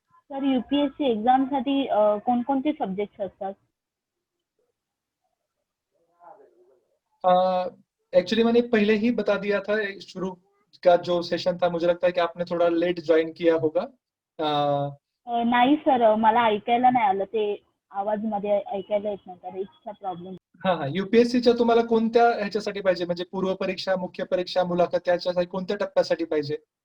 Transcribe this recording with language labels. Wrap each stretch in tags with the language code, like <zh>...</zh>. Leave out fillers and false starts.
<mr>Sir UPSC exam साठी कोणकोणते subjects असतात?</mr> <hi>एक्चुअली मैंने पहले ही बता दिया था, शुरू का जो सेशन था मुझे लगता है कि आपने थोड़ा लेट ज्वाइन किया होगा।</hi> <mr>नाही सर, मला ऐकायला नाही आलं, ते आवाज मध्ये ऐकायला येत नव्हता, रेंजचा प्रॉब्लेम। हा, यूपीएससीच्या तुम्हाला कोणत्या ह्याच्यासाठी पाहिजे, म्हणजे पूर्व परीक्षा, मुख्य परीक्षा, मुलाखत, त्याच्यासाठी कोणत्या टप्प्यासाठी पाहिजे?</mr>